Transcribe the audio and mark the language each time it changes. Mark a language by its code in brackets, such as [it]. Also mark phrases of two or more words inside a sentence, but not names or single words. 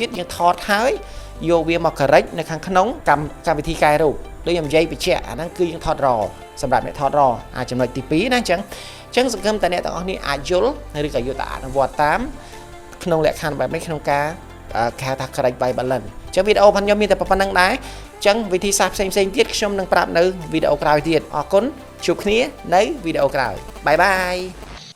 [km] ទៀតយើងថតហើយយកវាមក correct នៅខាងក្នុងកម្មវិធីកែរូបដូចខ្ញុំនិយាយបញ្ជាក់អាហ្នឹងគឺយើងថត raw សម្រាប់អ្នកថត raw ចំណុចទី2ណាអញ្ចឹងសង្ឃឹមតែអ្នកទាំងអស់នេះអាចយល់ឬក៏យកទៅអនុវត្តតាមក្នុងលក្ខខណ្ឌបែបនេះក្នុងការគេហៅថា [en] correct white balance [km] អញ្ចឹងវីដេអូរបស់ខ្ញុំមានតែប៉ុណ្្នឹងដែរអញ្ចឹងវិធីសាស្ត្រផ្សេងទៀតខ្ញុំនឹងប្រាប់នៅវីដេអូក្រោយទៀតអរគុណជួបគ្នានៅវីដេអូក្រោយ [en] bye bye